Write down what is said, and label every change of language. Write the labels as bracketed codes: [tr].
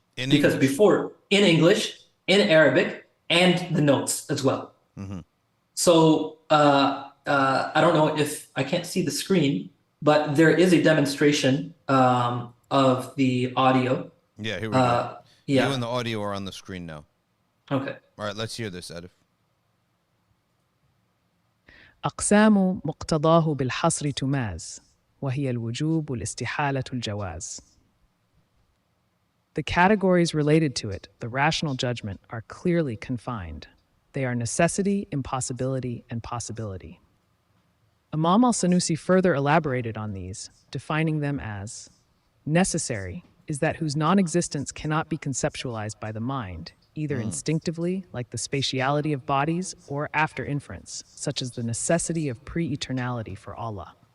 [en] Because before, in English, in Arabic, and the notes as well. So I don't know if I can't see the screen, but there is a demonstration of the audio. Yeah, here we go. You and the audio are on the screen now. Okay. All right, let's hear this, Adif. [ar] أقسام مقتضاه بالحصر تماز وهي الوجوب والاستحالة الجواز. [en] The categories related to it, the rational judgment, are clearly confined. They are necessity, impossibility, and possibility. Imam al-Sanusi further elaborated on these, defining them as necessary is that whose non-existence cannot be conceptualized by the mind, either instinctively, like the spatiality of bodies, or after inference, such as the necessity of pre-eternality for Allah.